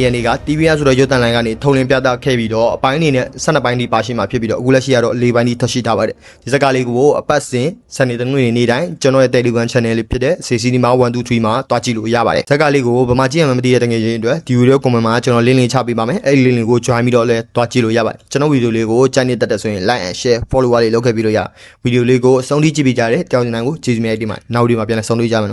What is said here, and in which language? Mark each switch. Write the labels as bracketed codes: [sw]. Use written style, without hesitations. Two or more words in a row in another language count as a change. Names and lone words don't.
[my] ရက်နေ့က TVR ဆိုတော့ရုပ်သံလိုင်းကနေထုံလင်းပြသခဲ့ပြီးတော့အပိုင်းအနေနဲ့12ပိုင်းဒီပါရှိမှာဖြစ်ပြီးတော့အခုလက်ရှိကတော့4ပိုင်းဒီထပ်ရှိထားပါတယ်ဒီဇက်ကလေးကိုအပတ်စဉ်စနေတနင်္ဂနွေနေ့တိုင်းကျွန်တော်ရဲ့ Telegram Channel လေးဖြစ်တဲ့ CCNima 123မှာတွားကြည့်လို့ရပါတယ်ဇက်ကလေးကိုဗမာကြည့်ရမှမသိတဲ့တကယ်ချင်းအတွက်ဒီဗီဒီယို comment မှာကျွန်တော် link လေးချပေးပါမယ်အဲ့ဒီ link လေးကို join ပြီးတော့လည်းတွားကြည့်လို့ရပါတယ်ကျွန်တော်ဗီဒီယိုလေးကိုကြိုက်နေတတ်တဲ့ဆိုရင် [en] like and share follower [my] လေးလုပ်ခဲ့ပြီးလို့ရဗီဒီယိုလေးကိုအဆုံးထိကြည့်ပေးကြတဲ့တောင်းကျင်တိုင်းကိုကျေးဇူးများတင်ပါတယ်နောက်ဒီမှာပြန်လည်ဆုံတွေ့ကြမယ်